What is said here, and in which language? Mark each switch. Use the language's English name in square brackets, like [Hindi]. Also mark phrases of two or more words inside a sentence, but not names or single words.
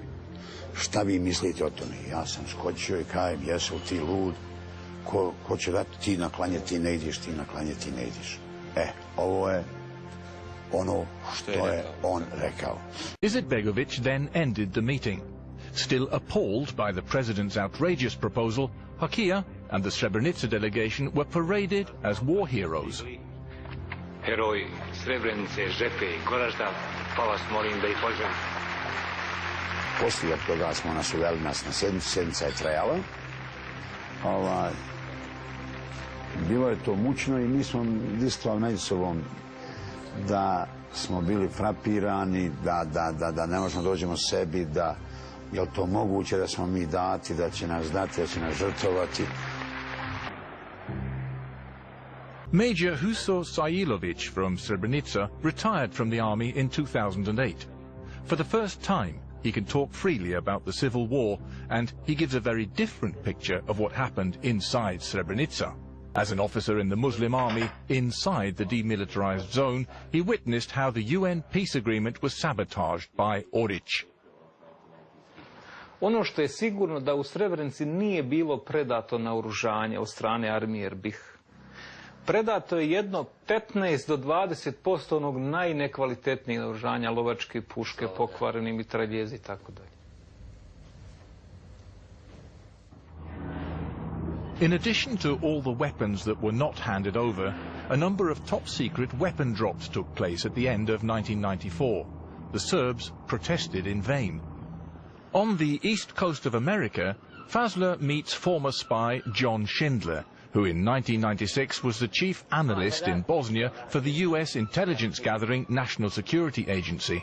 [Bosnian] Šta vi mislite o tome? Ja sam skočio i kajem, jesu ti lud, ko će dati ti na klanje, ti ne ideš, ti na klanje, ti ne ideš. Ovo je ono što je on rekao. [English] Izetbegović then ended the meeting. Still appalled by the president's outrageous proposal, Hakija and the Srebrenica delegation were paraded as war heroes. [Bosnian] Heroji Srebrenice, Žepe i Goražda, pa vas molim da ih pozdravite. Poslije toga smo nas uveli na sjednicu, sjednica je trajala. Bilo je to mučno i mi smo diskutovali među sobom da smo bili frapirani, da ne možemo dođemo sebi, da je li to moguće da smo mi dati, da će nas dati, da će nas žrtvovati. [English] Major Huso Sajilović from Srebrenica retired from the army in 2008. For the first time, he can talk freely about the civil war, and he gives a very different picture of what happened inside Srebrenica. As an officer in the Muslim army inside the demilitarized zone, he witnessed how the UN peace agreement was sabotaged by Oric. [Bosnian] Ono što je sigurno da u Srebrenici nije bilo predato naoružanje od strane armije Erbih. Predato je jedno 15 do 20% onog najnekvalitetnijeg naoružanja, lovačke puške, pokvareni mitraljezi i tako dalje. [English] In addition to all the weapons that were not handed over, a number of top-secret weapon drops took place at the end of 1994. The Serbs protested in vain. On the east coast of America, Fazler meets former spy John Schindler, who in 1996 was the chief analyst in Bosnia for the US intelligence-gathering National Security Agency.